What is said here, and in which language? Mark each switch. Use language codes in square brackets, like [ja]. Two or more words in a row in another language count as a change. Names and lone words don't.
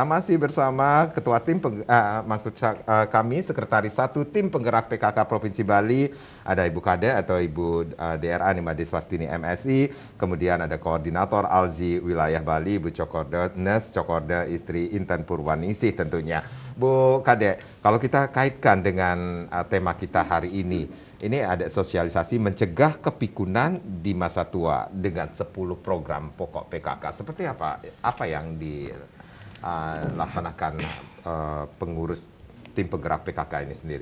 [id] Masih bersama Ketua Tim, kami, Sekretaris 1 Tim Penggerak PKK Provinsi Bali. Ada Ibu Kade atau Ibu DRA Nimade Swastini MSI. Kemudian ada Koordinator Alzi Wilayah Bali, Ibu Cokorda Nes Cokorda Istri Intan Purwaningsih tentunya. Bu Kade, kalau kita kaitkan dengan tema kita hari ini ada sosialisasi mencegah kepikunan di masa tua dengan 10 program pokok PKK. Seperti apa yang dilaksanakan pengurus tim penggerak PKK ini sendiri?